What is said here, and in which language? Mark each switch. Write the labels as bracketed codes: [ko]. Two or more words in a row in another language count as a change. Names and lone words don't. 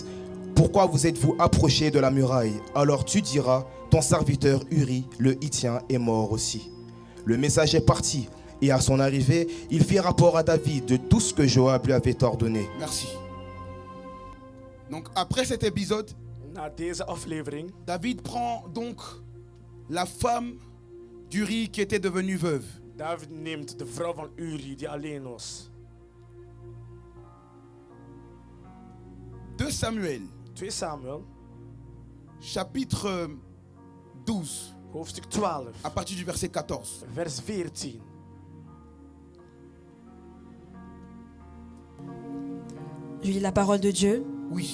[fr] Pourquoi vous êtes-vous approchés de la muraille? Alors tu diras, ton serviteur Uri, le Hittien, est mort aussi. Le messager partit, et à son arrivée, il fit rapport à David de tout ce que Joab lui avait ordonné. Merci. Donc après cet épisode, [nl] Na deze aflevering [fr] David prend donc la femme d'Uri qui était devenue veuve. [nl] David neemt de vrouw van Uri die alleen was. [fr] 2 Samuel, [nl] 2 Samuel, [fr] chapitre 12, [nl] hoofdstuk 12, [fr] à partir du verset 14. [nl] vers 14. [fr] Je lis la parole de Dieu.